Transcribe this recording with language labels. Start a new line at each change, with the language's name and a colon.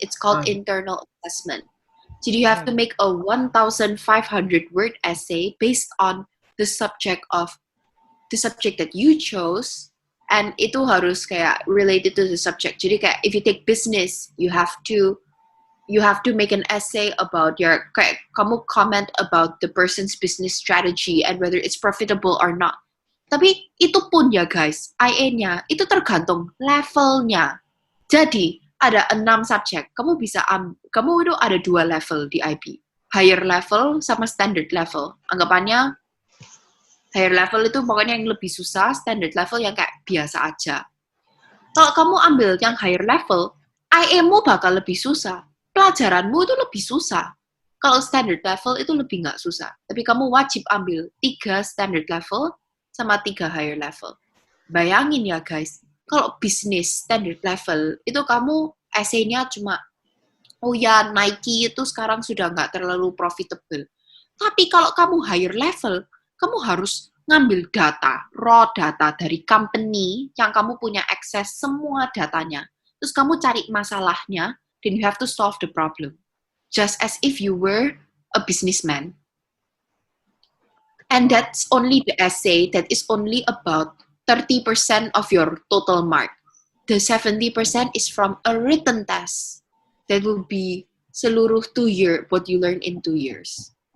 English: It's called internal assessment. Jadi you have to make a 1,500 word essay based on the subject that you chose, and
Indonesian: itu harus kayak
English: related to the subject.
Indonesian: Jadi kayak
English: if you take business, you have to make an essay about
Indonesian: kayak kamu
English: comment about the person's business strategy and whether it's profitable or not.
Indonesian: Tapi itu pun ya guys, IE-nya itu tergantung levelnya. Jadi ada 6 subjek. Kamu itu ada 2 level di IB. Higher level sama standard level. Anggapannya higher level itu pokoknya yang lebih susah, standard level yang kayak biasa aja. Kalau kamu ambil yang higher level, IE-mu bakal lebih susah. Pelajaranmu itu lebih susah. Kalau standard level itu lebih nggak susah. Tapi kamu wajib ambil 3 standard level sama 3 higher level. Bayangin ya guys, kalau bisnis standard level, itu kamu essay-nya cuma, oh ya Nike itu sekarang sudah nggak terlalu profitable. Tapi kalau kamu higher level, kamu harus ngambil data, raw data dari company yang kamu punya akses semua datanya. Terus kamu cari masalahnya,
English: then you have to solve the problem. Just as if you were a businessman. And that's only the essay that is only about 30% of your total mark. The 70% is from a written test. That will be seluruh 2 year what you learn in 2 years.